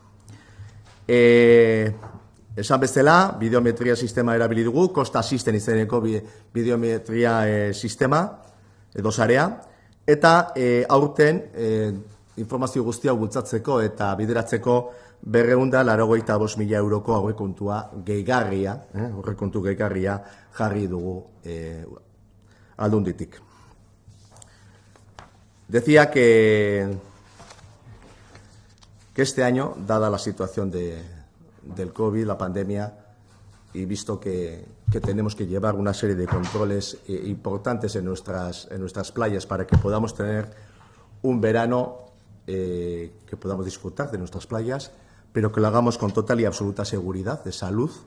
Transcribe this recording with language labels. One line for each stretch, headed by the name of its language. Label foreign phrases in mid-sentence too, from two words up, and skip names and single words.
Basque: Esan bezala, bideometria sistema erabili dugu, Costa Assistant izeneko bideometria sistema edo sarea, eta aurten informazio guztia bultzatzeko eta bideratzeko 285.000 euroko aurrekontua gehigarria, aurrekontu gehigarria jarri dugu Aldunditik.
Spanish: Decía que este año, dada la situación del COVID, la pandemia, y visto que tenemos que llevar una serie de controles importantes en nuestras playas para que podamos tener un verano que podamos disfrutar de nuestras playas, pero que lo hagamos con total y absoluta seguridad de salud,